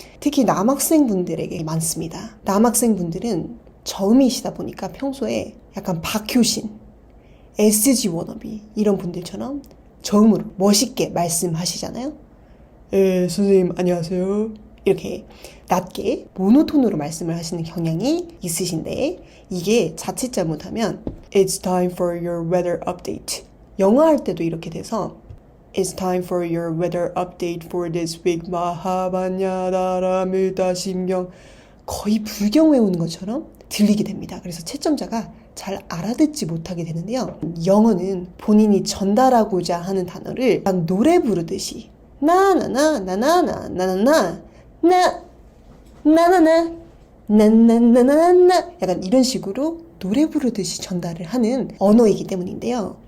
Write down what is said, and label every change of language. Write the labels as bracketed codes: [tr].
[ko] 특히 남학생분들에게 많습니다. 남학생분들은 저음이시다 보니까 평소에 약간 박효신, SG 워너비 이런 분들처럼 저음으로 멋있게 말씀하시잖아요. 선생님 안녕하세요. 이렇게 낮게 모노톤으로 말씀을 하시는 경향이 있으신데 이게 자칫 잘못하면 [en] It's time for your weather update. [ko] 영어 할 때도 이렇게 돼서 [en] It's time for your weather update for this week. [ko] 마하반야다라밀다 신경 거의 불경 외우는 것처럼 들리게 됩니다. 그래서 채점자가 잘 알아듣지 못하게 되는데요. 영어는 본인이 전달하고자 하는 단어를 노래 부르듯이 나나나 나나나 나나나 나 나나나 나나나나나 약간 이런 식으로 노래 부르듯이 전달을 하는 언어이기 때문인데요.